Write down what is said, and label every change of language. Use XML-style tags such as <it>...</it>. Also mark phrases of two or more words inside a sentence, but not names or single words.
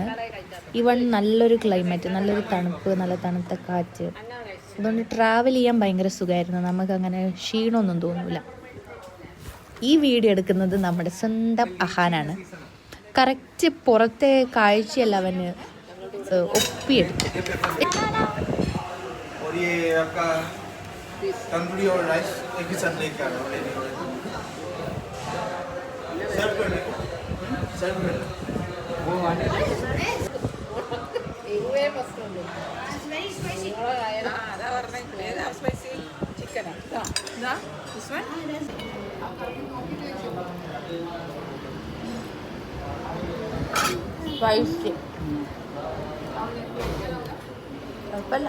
<ml>ഈവൺ നല്ലൊരു ക്ലൈമറ്റ്, നല്ലൊരു തണുപ്പ്, നല്ല തണുത്ത കാറ്റ്. അതുകൊണ്ട് ട്രാവൽ ചെയ്യാൻ ഭയങ്കര സുഖമായിരുന്നു. നമുക്കങ്ങനെ ക്ഷീണമൊന്നും തോന്നില്ല. ഈ വീഡിയോ എടുക്കുന്നത് നമ്മുടെ സ്വന്തം അഹാനാണ്. കറക്റ്റ് പുറത്തെ കാഴ്ചയല്ല അവന് ഒപ്പിയെടുക്കും.</ml> <hi>और ये आपका तंदूरी और राइस एक ही साथ लेके आ रहा हूँ सर्व करने को सर्व करने वो वाले</hi> <ml>സ്പൈസി കുഴപ്പമില്ല.</ml>